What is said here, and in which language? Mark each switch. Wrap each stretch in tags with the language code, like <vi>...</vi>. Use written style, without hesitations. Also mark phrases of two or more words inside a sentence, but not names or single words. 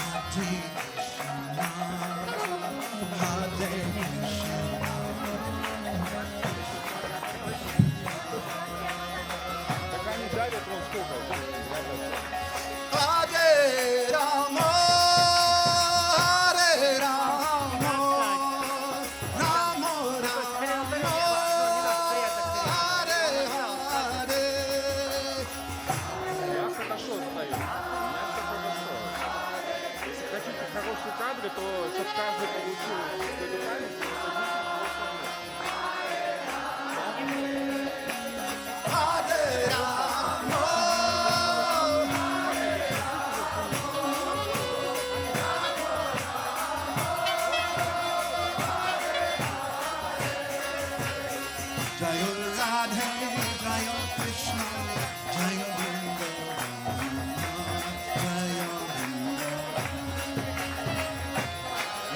<ru>Krishna, Hare Krishna. Так они дарят вон сколько. Hare Rama, Hare Rama, Rama Rama, Hare Hare. Я хорошо стою. У меня все хорошо. Если хотите хорошие кадры, то чтобы каждый получил какой-то память, то Hare Rama. Jaya Radhe, Jaya Krishna, Jaya Vrindavan, Jaya Vrindavan.</ru>